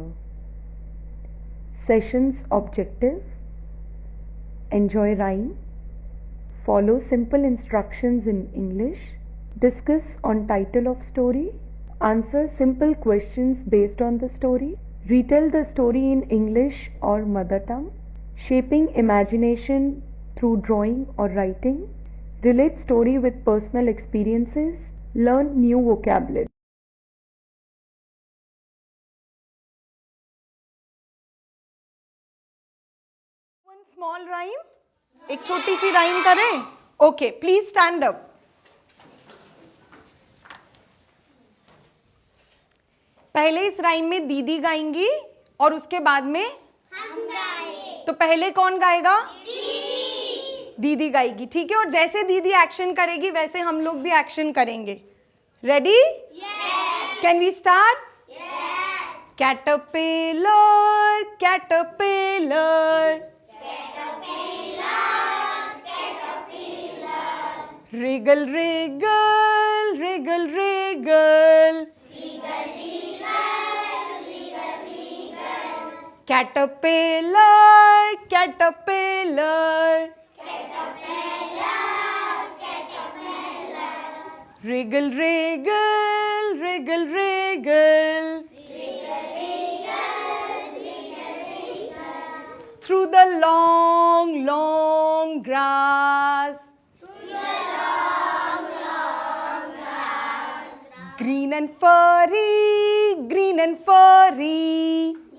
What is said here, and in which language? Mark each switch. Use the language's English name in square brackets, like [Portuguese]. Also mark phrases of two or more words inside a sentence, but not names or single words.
[English] Sessions Objective: Enjoy rhyme, follow simple instructions in English, discuss on title of story, answer simple questions based on the story, retell the story in English or mother tongue, shaping imagination through drawing or writing, relate story with personal experiences, learn new vocabulary. One small rhyme, [Hindi] एक छोटी सी राइम करें. [English] OK, please stand up. [Hindi] पहले इस राइम में दीदी गाएंगी और उसके बाद में हम गाएंगे. तो पहले कौन गाएगा? दीदी गाएगी, ठीक है. और जैसे दीदी एक्शन करेगी वैसे हम लोग भी एक्शन करेंगे. [English] Ready? Can we start? caterpillar caterpillar wriggle wriggle wriggle wriggle caterpillar caterpillar wriggle wriggle wriggle wriggle through the long long grass. Green and furry, green and furry.